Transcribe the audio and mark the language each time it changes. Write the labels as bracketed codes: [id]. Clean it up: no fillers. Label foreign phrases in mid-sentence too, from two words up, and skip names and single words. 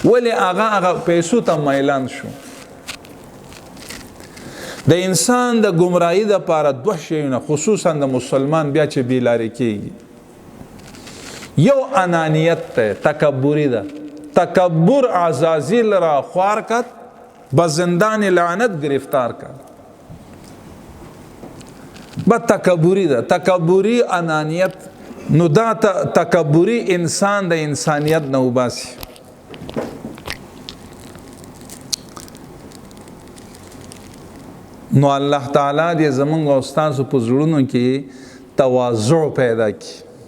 [ps] ولې هغه پیسو ته میلان شو. د انسان د ګمراهۍ دپاره دوه شیونه، خصوصا د مسلمان بیا چې بېلارې کېږي، یو انانیت دی، تکبري ده. [fa] تکبر عزازیل را خوار کد، به زندان لعنت گرفتار کد. [ps] به تکبری ده، تکبری انانیت. نو دا تکبری انسان د انسانیت نه وباسي. نو الله تعالی دې زمونږ استادو په زړونو کې تواضع پیدا کړي.